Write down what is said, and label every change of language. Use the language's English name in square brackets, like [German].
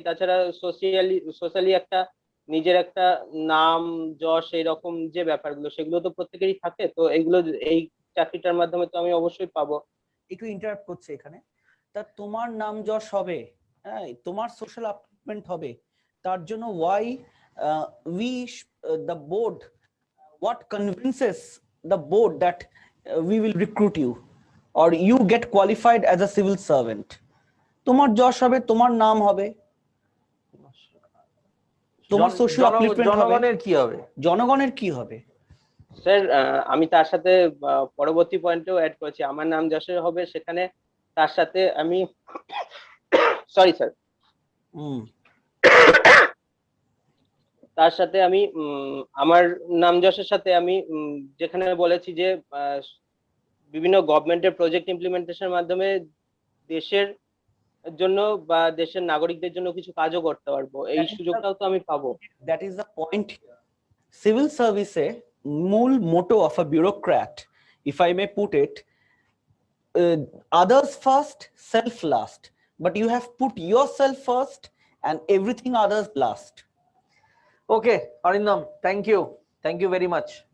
[Bangla] তাছাড়া সোশ্যালি একটা নিজের একটা নাম যশ এইরকম যে ব্যাপারগুলো সেগুলো তো প্রত্যেকেরই থাকে। তো এইগুলো এই চাকরিটার মাধ্যমে তো আমি অবশ্যই পাবো। একটু ইন্টারাপ্ট করছে এখানে। তা তোমার নাম যশ হবে, হ্যাঁ, তোমার সোশ্যাল আপলিফমেন্ট হবে, তার জন্য [English] Why we the board, what convinces the board that we will recruit you or you get qualified as a civil servant? [Bangla] তোমার যশ হবে, তোমার নাম হবে, তোমার সোশ্যাল আপলিফমেন্ট হবে। জনগণের কি হবে? জনগণের কি হবে? স্যার আমি তার সাথে পরবর্তী পয়েন্টেও অ্যাড করেছি, আমার নাম যশের হবে সেখানে তার সাথে আমি সরি স্যার তার সাথে আমি আমার নাম যশের সাথে আমি যেখানে বলেছি যে বিভিন্ন গভর্নমেন্টের প্রজেক্ট ইমপ্লিমেন্টেশনের মাধ্যমে দেশের জন্য বা দেশের নাগরিকদের জন্য কিছু কাজও করতে পারবো, এই সুযোগটাও তো আমি পাবো। [English] That is the point. Civil সার্ভিসে মূল motto of a bureaucrat, if I may put it, others first, self last, but you have put yourself first and everything others last. Okay, Arindam, thank you very much.